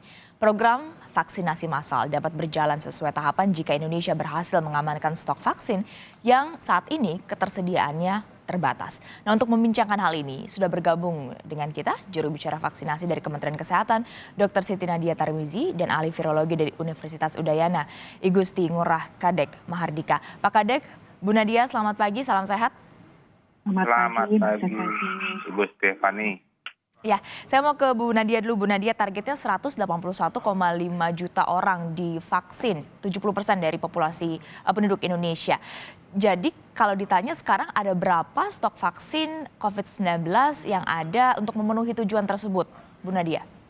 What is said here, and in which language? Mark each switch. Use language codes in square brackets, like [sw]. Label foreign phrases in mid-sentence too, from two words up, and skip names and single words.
[id] Program vaksinasi massal dapat berjalan sesuai tahapan jika Indonesia berhasil mengamankan stok vaksin yang saat ini ketersediaannya terbatas. Nah, untuk membincangkan hal ini sudah bergabung dengan kita juru bicara vaksinasi dari Kementerian Kesehatan, Dr. Siti Nadia Tarmizi, dan ahli virologi dari Universitas Udayana, I Gusti Ngurah Kadek Mahardika. Pak Kadek, Bu Nadia, selamat pagi, salam sehat. Selamat pagi, Ibu Stefani. Ya, saya mau ke Bu Nadia dulu. Bu Nadia, targetnya 181,5 juta orang divaksin, 70% dari populasi penduduk Indonesia. Jadi kalau ditanya sekarang ada berapa stok vaksin COVID-19 yang ada untuk memenuhi tujuan tersebut, Bu Nadia?